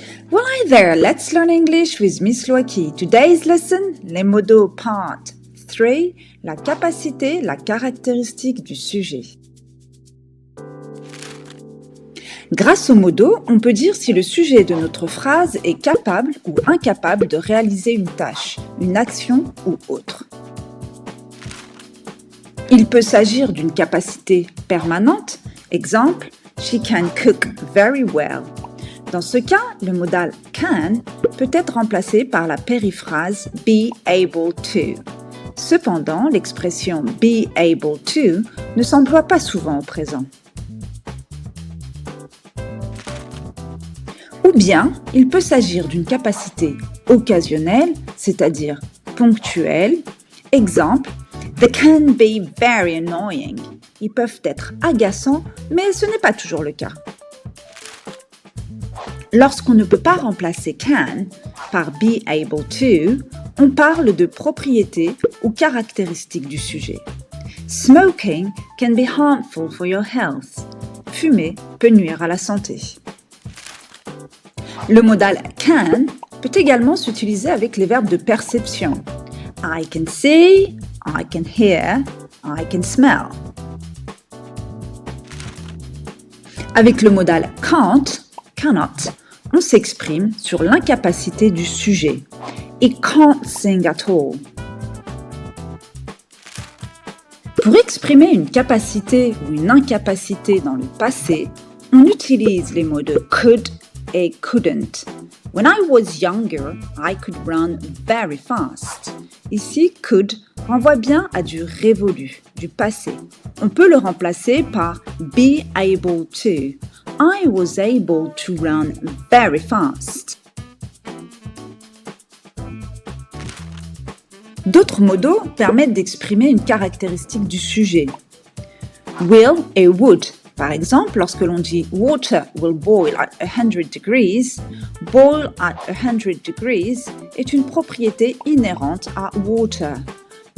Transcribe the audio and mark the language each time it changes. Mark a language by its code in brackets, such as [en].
[en] Well, hi there, let's learn English with Miss Loaki. Today's lesson, [fr] les modos part 3, la capacité, la caractéristique du sujet. Grâce aux modos, on peut dire si le sujet de notre phrase est capable ou incapable de réaliser une tâche, une action ou autre. Il peut s'agir d'une capacité permanente, exemple, [en] she can cook very well. [fr] Dans ce cas, le modal can peut être remplacé par la périphrase [en] be able to. [fr] Cependant, l'expression [en] be able to [fr] ne s'emploie pas souvent au présent. Ou bien, il peut s'agir d'une capacité occasionnelle, c'est-à-dire ponctuelle. Exemple, [en] they can be very annoying. [fr] Ils peuvent être agaçants, mais ce n'est pas toujours le cas. Lorsqu'on ne peut pas remplacer can par [en] be able to, [fr] on parle de propriété ou caractéristique du sujet. [en] Smoking can be harmful for your health. [fr] Fumer peut nuire à la santé. Le modal can peut également s'utiliser avec les verbes de perception. [en] I can see, I can hear, I can smell. [fr] Avec le modal can't, cannot, on s'exprime sur l'incapacité du sujet. [en] It can't sing at all. [fr] Pour exprimer une capacité ou une incapacité dans le passé, on utilise les mots de could et couldn't. [en] When I was younger, I could run very fast. [fr] Ici, could renvoie bien à du révolu, du passé. On peut le remplacer par [en] be able to. I was able to run very fast. [fr] D'autres modos permettent d'exprimer une caractéristique du sujet. Will et would. Par exemple, lorsque l'on dit « [en] Water will boil at 100 degrees », « boil at 100 degrees [fr] » est une propriété inhérente à « water ».